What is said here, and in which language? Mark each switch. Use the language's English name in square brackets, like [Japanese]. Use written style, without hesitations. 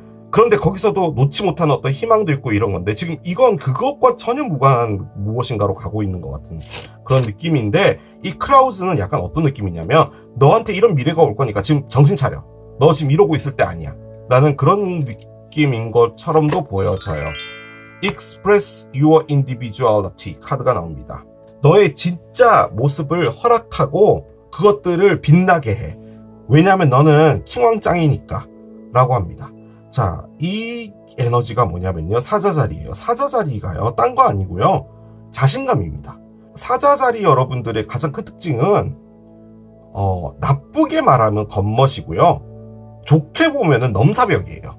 [Korean] 그런데 거기서도 놓지 못한 어떤 희망도 있고 이런 건데, 지금 이건 그것과 전혀 무관한 무엇인가로 가고 있는 것 같은 그런 느낌인데, 이 크라우즈는 약간 어떤 느낌이냐면 너한테 이런 미래가 올 거니까 지금 정신 차려. 너 지금 이러고 있을 때 아니야 라는 그런 느낌인 것처럼도 보여져요. [English] Express your individuality [Korean] 카드가 나옵니다. 너의 진짜 모습을 허락하고 그것들을 빛나게 해. 왜냐하면 너는 킹왕짱이니까 라고 합니다. 자, 이 에너지가 뭐냐면요, 사자자리예요. 사자자리가요, 딴 거 아니고요, 자신감입니다. 사자자리 여러분들의 가장 큰 특징은 나쁘게 말하면 겉멋이고요, 좋게 보면은 넘사벽이에요.